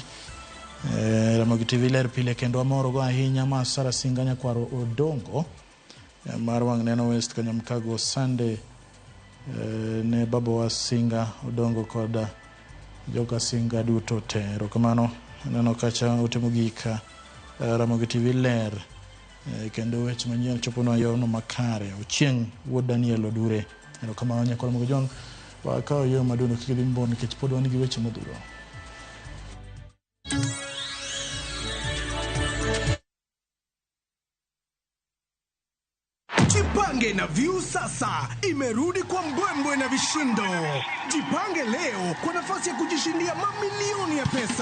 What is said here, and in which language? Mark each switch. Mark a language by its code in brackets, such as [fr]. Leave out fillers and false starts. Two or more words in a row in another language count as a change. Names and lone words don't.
[luo] Ramogi TV ler pile kendo amoro go ahinya ma Sara Singanya kwaro Odongo mar wang' neno West Kanyamkago Sunday ne babo wa Singa Odongo koda joka Singa duto te. Erokamano neno kacha utimo gika Ramogi TV ler kendo weche manyien chopono yono makare Ochieng' wuod Daniel Odure. Erokamano nyakora mugajong wakawo yo madundo kikidhimbo nikech pod wan gi weche modhuro. [sw] Jipange na View sasa imerudi kwa mbwembwe na vishindo. Jipange leo kwa nafasi ya kujishindia mamilioni ya pesa.